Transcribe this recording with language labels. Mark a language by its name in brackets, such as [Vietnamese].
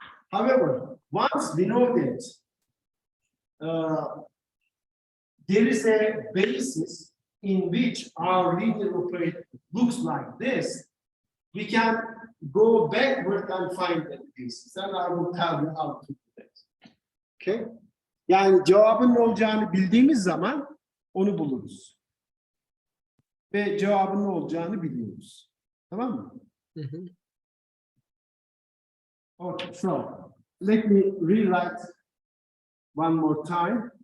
[English] However, once we know that there is a basis in which our linear operator looks like this, we can go backward and find that basis, and I will tell you how to do that. Okay? [Turkish] Yani cevabın ne olacağını bildiğimiz zaman onu buluruz. Ve cevabın ne olacağını biliyoruz. Tamam mı? [English] Okay, so let me rewrite one more time.